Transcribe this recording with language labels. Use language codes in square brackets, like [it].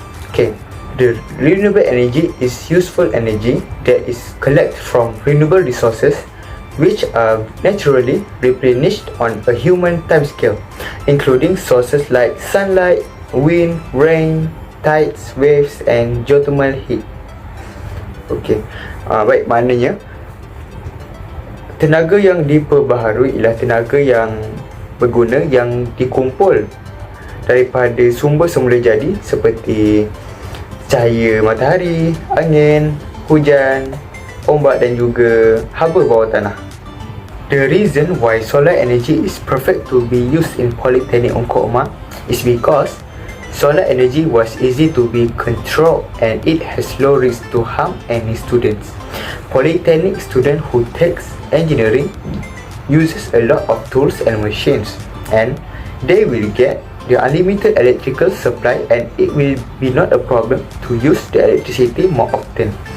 [en] Okay, the renewable energy is useful energy that is collected from renewable resources which are naturally replenished on a human timescale, including sources like sunlight, wind, rain, tides, waves and geothermal heat. [ms] Okay, baik, maknanya tenaga yang diperbaharui ialah tenaga yang berguna yang dikumpul daripada sumber semula jadi seperti cahaya matahari, angin, hujan, ombak dan juga haba bawah tanah. [en] The reason why solar energy is perfect to be used in Polytechnic Ongkoma is because solar energy was easy to be controlled and it has low risk to harm any students. Polytechnic student who takes engineering uses a lot of tools and machines, and they will get the unlimited electrical supply and it will be not a problem to use the electricity more often.